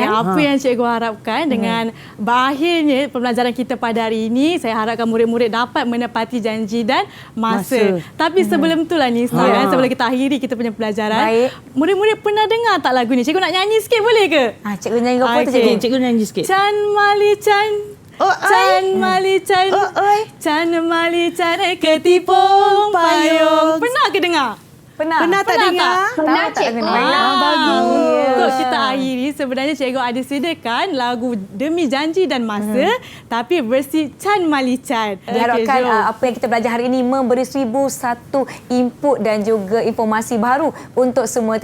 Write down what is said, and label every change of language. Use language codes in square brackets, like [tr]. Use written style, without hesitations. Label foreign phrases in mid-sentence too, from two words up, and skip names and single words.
[ms] Apa yang cikgu harapkan dengan berakhirnya pembelajaran kita pada hari ini, saya harapkan murid-murid dapat menepati janji dan masa. Tapi sebelum itulah Nisa, sebelum kita akhiri kita punya pelajaran, murid-murid pernah dengar tak lagu ni? Cikgu nak nyanyi sikit boleh ke? Cikgu nyanyi apa tu cikgu? Cikgu nyanyi sikit. Chan Mali Chan Chan mali chan. Chan mali chan ketipung payung. Pernah ke dengar? Pernah tak dengar? Pernah, cikgu. Bagus. Untuk kita akhiri, sebenarnya cikgu ada sediakan lagu Demi Janji dan Masa, tapi versi Chan Mali Chan. Diharapkan apa yang kita belajar hari ini memberi 1001 input dan juga informasi baru untuk semua.